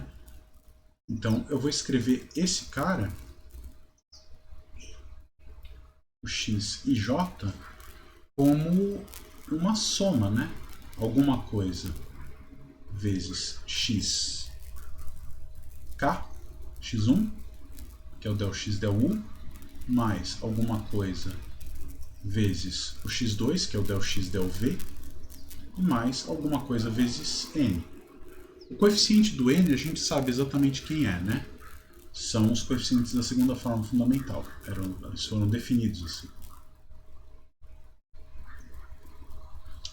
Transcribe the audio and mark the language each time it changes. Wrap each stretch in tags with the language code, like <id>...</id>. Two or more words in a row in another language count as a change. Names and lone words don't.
<pt>Então, eu vou escrever esse cara, o x e j, como uma soma, né? Alguma coisa vezes x k, x1, que é o del x del u, mais alguma coisa vezes o x2, que é o del x del v, e mais alguma coisa vezes n. O coeficiente do n a gente sabe exatamente quem é, né? São os coeficientes da segunda forma fundamental. Eles foram definidos assim.</pt>